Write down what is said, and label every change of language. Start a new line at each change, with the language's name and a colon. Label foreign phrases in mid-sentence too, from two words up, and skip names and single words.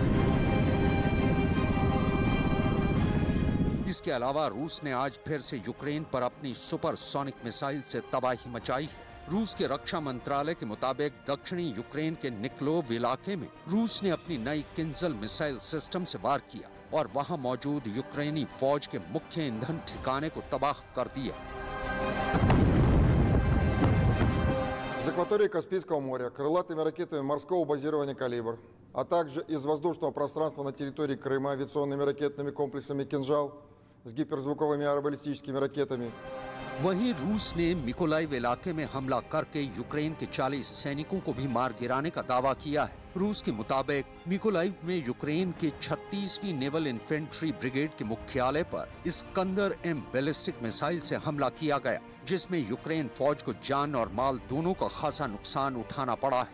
Hindi: इसके अलावा रूस ने आज फिर से यूक्रेन पर अपनी सुपरसोनिक मिसाइल से तबाही मचाई है। रूस के रक्षा मंत्रालय के मुताबिक दक्षिणी यूक्रेन के निकोलाइव इलाके में रूस ने अपनी नई किंजल
English: missile system
Hindi: से वार किया और वहां मौजूद यूक्रेनी फौज के मुख्य ईंधन ठिकाने को तबाह कर दिया।
Russian: Из акватории Каспийского моря крылатыми ракетами морского базирования «Калибр», а также из воздушного пространства на территории Крыма авиационными ракетными комплексами «Кинжал» с гиперзвуковыми аэробаллистическими ракетами।
Hindi: वहीं रूस ने मिकोलाइव इलाके में हमला करके यूक्रेन के 40 सैनिकों को भी मार गिराने का दावा किया है। रूस के मुताबिक मिकोलाइव में यूक्रेन के 36वीं
English: naval infantry brigade
Hindi: के मुख्यालय पर इस्कंदर-M
English: ballistic missile
Hindi: से हमला किया गया, जिसमें यूक्रेन फौज को जान और माल दोनों का खासा नुकसान उठाना पड़ा है।